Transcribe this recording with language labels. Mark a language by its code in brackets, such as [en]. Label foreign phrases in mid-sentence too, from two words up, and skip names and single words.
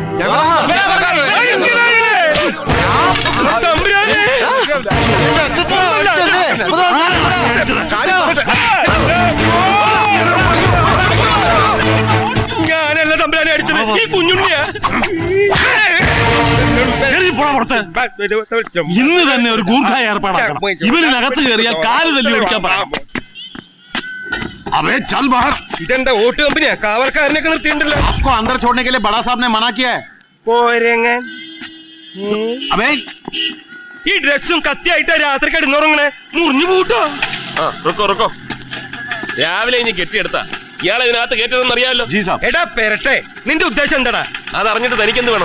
[ml] ഞാനല്ല തമ്പുരാനെ അടിച്ചത്, ഈ കുഞ്ഞുണ്ണിയാ. ഇന്ന് തന്നെ ഒരു ഗൂർഖ ഏർപ്പാടാക്കണം. ഇവരിനകത്ത് കയറിയാൽ കാല് തല്ലി ഓടിക്കാൻ പറയാം. ഇതെന്താ വോട്ട് കമ്പനിയാ? കാവൽക്കാരനൊക്കെ നിർത്തിയിട്ടുണ്ടല്ലോ. [hi] अंदर छोड़ने के लिए बड़ा साहब ने मना किया है. [ml] അബേ, ഈ ഡ്രസ്സും കത്തിയായിട്ടാ രാത്രി കിടന്നുറങ്ങണേ. മുറിഞ്ഞു പൂട്ടോ. റുക്കോ രാവിലെ ഇനി കെട്ടിയെടുത്ത ഇയാളെ ഇതിനകത്ത് കയറ്റതെന്ന് അറിയാമല്ലോ. എടാ പെരട്ടെ, നിന്റെ ഉദ്ദേശം എന്താടാ? അതറിഞ്ഞിട്ട് തനിക്കെന്ത് വേണം?